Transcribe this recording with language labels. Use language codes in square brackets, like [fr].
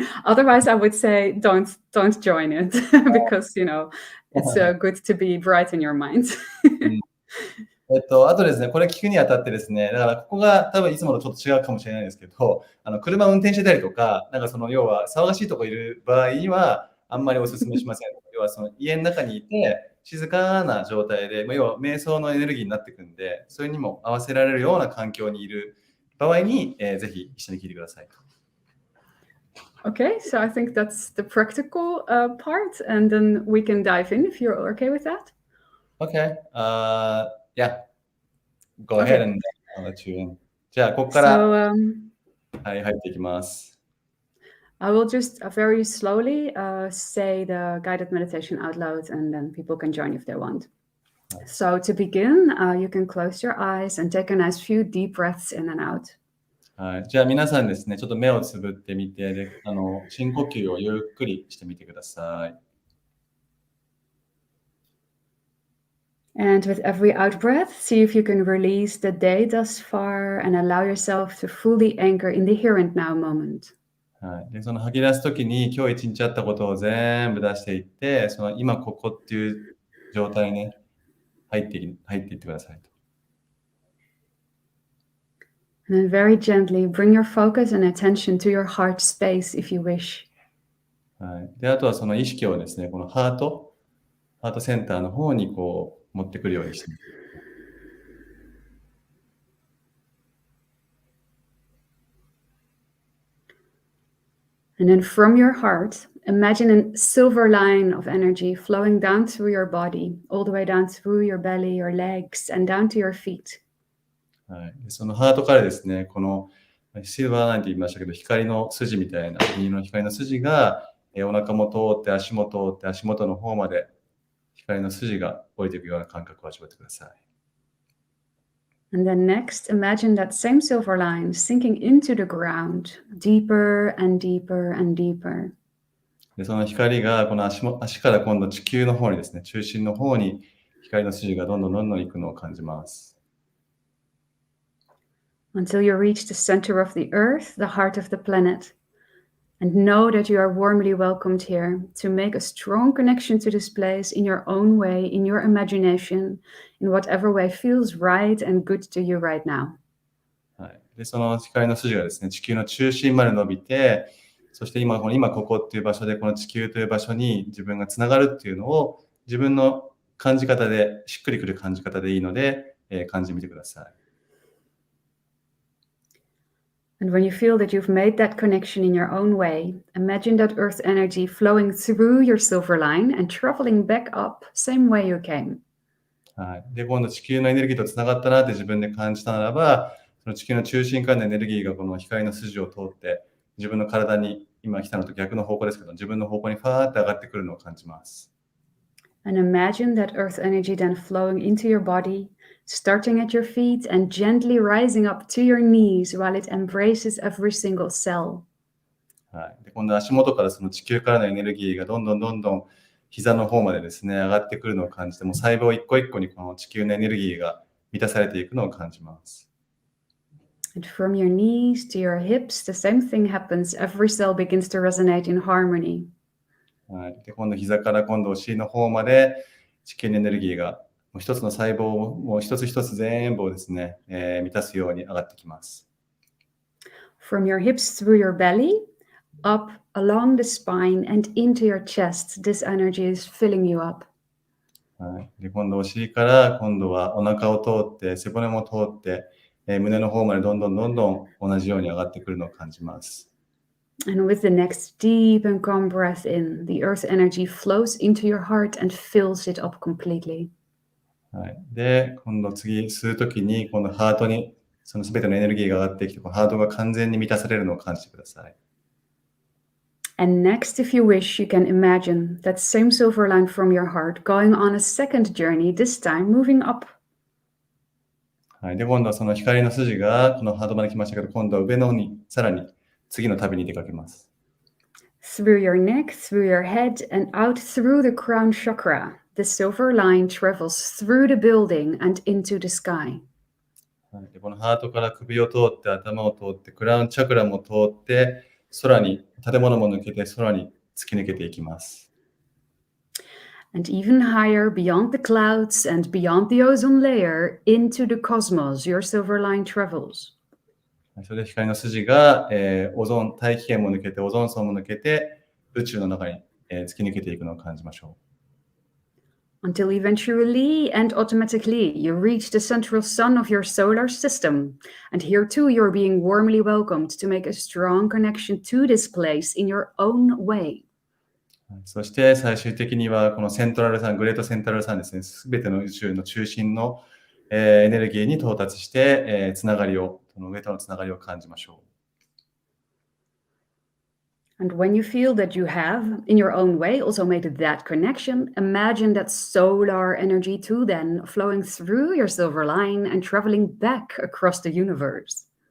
[en] Otherwise, I would say don't join it because it's good to be bright in your mind. [ja] あとですね、これ聞くにあたってですね、だからここが多分いつもとちょっと違うかもしれないですけど、車運転してたりとか、なんかその要は騒がしいとこいる場合にはあんまりお勧めしません。要はその家の中にいて静かな状態で、要は瞑想のエネルギーになっていくんで、それにも合わせられるような環境にいる場合に、ぜひ一緒に聞いてください。 [en] Okay, so I think that's the practical part, and then we can dive in if you're okay with that. Okay. Yeah. Go ahead and I'll let you in. [ja] じゃあ、ここから、はい、入っていきます。 [en] I will just very slowly say the guided meditation out loud, and then people can join if they want. So to begin, you can close your eyes and take a nice few deep breaths in and out. [ja] はい、じゃあ皆さんですね、ちょっと目をつぶってみて、で深呼吸をゆっくりしてみてください。 [en] And with every out breath, see if you can release the day thus far and allow yourself to fully anchor in the here and now moment. [ja] はい、でその吐き出すときに今日一日あったことを全部出していって、その今ここっていう状態に、ね、入っていってくださいと。 [en] And then very gently bring your focus and attention to your heart space if you wish. [ja] はい、であとはその意識をですね、このハートセンターの方にこう持ってくるようにしてみて。 [en] And then from your heart, imagine a silver line of energy flowing down through your body, all the way down through your belly, your legs, and down to your feet. [ja] はい、そのハートからですね、このシルバーラインと言いましたけど、光の筋みたいな、右の光の筋がお腹も通って足元の方まで光の筋が降りていくような感覚を味わってください。 [en] And then next, imagine that same silver line sinking into the ground, deeper and deeper and deeper. [ja] でその光がこの足から今度地球の方にですね、中心の方に光の筋がどんどん行くのを感じます。 [en] Until you reach the center of the earth, the heart of the planet. And know that you are warmly welcomed here to make a strong connection to this place in your own way, in your imagination, in whatever way feels right and good to you right now. [ja] はい、でその光の筋がですね、地球の中心まで伸びて、そして今ここっていう場所で、この地球という場所に自分がつながるっていうのを自分の感じ方で、しっくりくる感じ方でいいので、感じてみてください。 [en] And when you feel that you've made that connection in your own way, imagine that earth energy flowing through your silver line and traveling back up, same way you came. [ja] はい。で、今度地球のエネルギーとつながったなって自分で感じたならば、その地球の中心からのエネルギーがこの光の筋を通って、自分の体に今来たのと逆の方向ですけど、自分の方向にファーって上がってくるのを感じます。 [en] And imagine that earth energy then flowing into your body, starting at your feet and gently rising up to your knees while it embraces every single cell. [ja] はい。で、今度足元からその地球からのエネルギーがどんどん膝の方までですね、上がってくるのを感じて、もう細胞一個一個にこの地球のエネルギーが満たされていくのを感じます。 [en] And from your knees to your hips, the same thing happens. Every cell begins to resonate in harmony. [ja] はい。で、今度膝から今度お尻の方まで地球のエネルギーがもう一つの細胞をもう一つ一つ全部をですね、満たすように上がってきます。 [en] From your hips through your belly, up along the spine and into your chest, this energy is filling you up. [ja] はい。で、今度お尻から今度はお腹を通って背骨も通って、胸の方までどんどん同じように上がってくるのを感じます。 [en] And with the next deep and calm breath in, the earth energy flows into your heart and fills it up completely. [ja] はい。で、今度次吸うときに今度ハートにその全てのエネルギーが上がってきて、このハートが完全に満たされるのを感じてください。 [en] And next, if you wish, you can imagine that same silver line from your heart going on a second journey, this time moving up. [ja] はい。で、今度はその光の筋がこのハートまで来ましたけど、今度は上の方にさらに次の旅に出かけます。 [en] Through your neck, through your head, and out through the crown chakra, the silver line travels through the building and into the sky. [ja] はい。で、このハートから首を通って頭を通ってクラウンチャクラも通って空に建物も抜けて空に突き抜けていきます。 [en] And even higher, beyond the clouds and beyond the ozone layer, into the cosmos, your silver line travels. [ja] それで光の筋が、オゾン、大気圏も抜けて、オゾン層も抜けて、宇宙の中に、突き抜けていくのを感じましょう。 [en] Until eventually and automatically you reach the central sun of your solar system. And here too you're being warmly welcomed to make a strong connection to this place in your own way. [ja] そして最終的にはこのセントラルサン、グレートセントラルサンですね、すべての宇宙の中心の、エネルギーに到達して、つながりを、その上とのつながりを感じましょう。 [en] And when you feel that you have, in your own way, also made that connection, imagine that solar energy too then flowing through your silver line and traveling back across the universe.